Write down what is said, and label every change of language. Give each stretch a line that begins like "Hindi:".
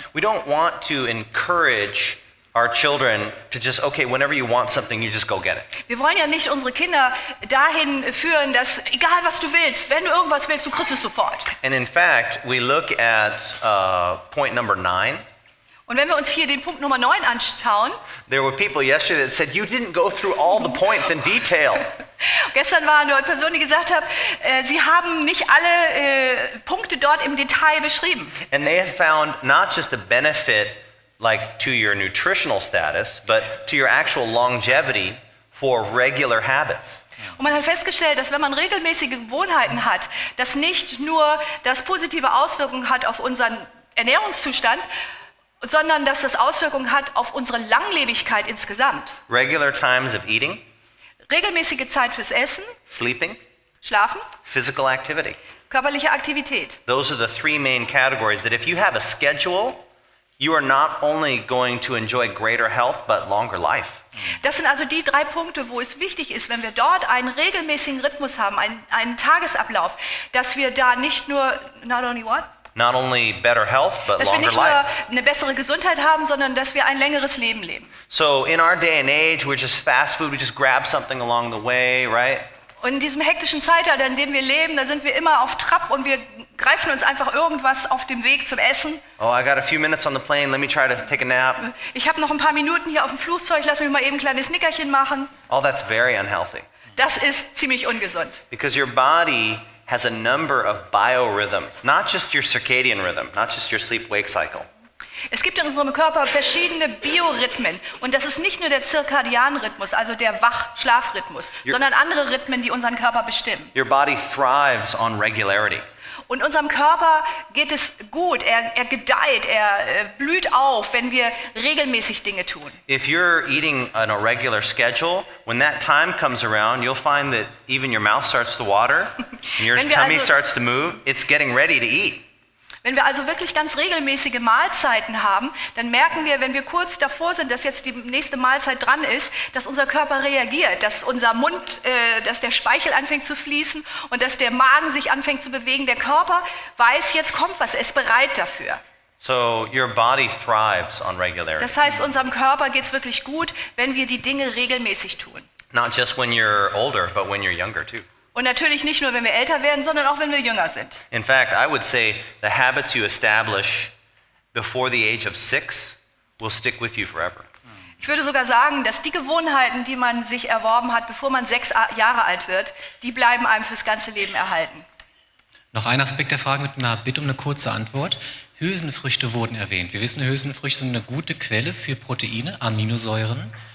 English: We don't want to encourage our children to just, okay, whenever you want something, you just go get it.
German: Wir wollen ja nicht unsere Kinder dahin führen, dass egal was du willst, wenn du irgendwas willst, du kriegst es sofort.
English: And in fact, we look at point number 9.
German: Und wenn wir uns hier den Punkt Nummer 9 anschauen,
English: There were people yesterday that said, you didn't go through all the points in detail.
German: gestern waren dort Personen, die gesagt haben, sie haben nicht alle Punkte dort im Detail beschrieben.
English: And they have found not just a benefit like to your nutritional status, but to your actual longevity for regular habits.
German: Und man hat festgestellt, dass wenn man regelmäßige Gewohnheiten hat, das nicht nur das positive Auswirkungen hat auf unseren Ernährungszustand, sondern dass das Auswirkungen hat auf unsere Langlebigkeit insgesamt.
English: Regular times of eating,
German: Regelmäßige Zeit fürs Essen,
English: sleeping,
German: Schlafen,
English: physical activity.
German: körperliche Aktivität.
English: Those are the 3 main categories that if you have a schedule, you are not only going to enjoy greater health, but longer life.
German: Das sind also die 3 Punkte, wo es wichtig ist, wenn wir dort einen regelmäßigen Rhythmus haben, einen Tagesablauf, dass wir da nicht nur,
English: not only what? Not only better health, but
German: Dass wir
English: longer
German: nicht nur
English: life.
German: eine bessere Gesundheit haben, sondern dass wir ein längeres Leben leben.
English: So in our day and age, we're just fast food, we just grab something along the way, right?
German: Und in diesem hektischen Zeitalter, in dem wir leben, da sind wir immer auf Trab und wir greifen uns einfach irgendwas auf dem Weg zum Essen.
English: Oh, I got a few minutes on the plane, let me try to take a nap.
German: Ich habe noch ein paar Minuten hier auf dem Flugzeug, lass mich mal eben ein kleines Nickerchen machen.
English: Oh, that's very unhealthy.
German: Das ist ziemlich ungesund.
English: Because your body has a number of biorhythms, not just your circadian rhythm, not just your sleep-wake cycle.
German: Es gibt in unserem Körper verschiedene Biorhythmen und das ist nicht nur der Zirkadianrhythmus, also der Wach-Schlafrhythmus, sondern andere Rhythmen, die unseren Körper bestimmen.
English: Your body thrives on regularity.
German: Und unserem Körper geht es gut, er gedeiht, er blüht auf, wenn wir regelmäßig Dinge tun.
English: If you're eating on a regular schedule, when that time comes around, you'll find that even your mouth starts to water, and your
German: Wenn wir
English: tummy
German: also-
English: starts to move, it's getting ready to eat.
German: Wenn wir also wirklich ganz regelmäßige Mahlzeiten haben, dann merken wir, wenn wir kurz davor sind, dass jetzt die nächste Mahlzeit dran ist, dass unser Körper reagiert, dass unser Mund, dass der Speichel anfängt zu fließen und dass der Magen sich anfängt zu bewegen. Der Körper weiß, jetzt kommt was, er ist bereit dafür.
English: So your body thrives on regularity.
German: Das heißt, unserem Körper geht es wirklich gut, wenn wir die Dinge regelmäßig tun.
English: Not just when you're older, but when you're younger too.
German: Und natürlich nicht nur, wenn wir älter werden, sondern auch, wenn wir jünger sind.
English: In fact, I would say the habits you establish before the age of 6 will stick with you forever.
German: Ich würde sogar sagen, dass die Gewohnheiten, die man sich erworben hat, bevor man 6 Jahre alt wird, die bleiben einem fürs ganze Leben erhalten. Noch ein Aspekt der Frage mit einer Bitte um eine kurze Antwort. Hülsenfrüchte wurden erwähnt. Wir wissen, Hülsenfrüchte sind eine gute Quelle für Proteine, Aminosäuren.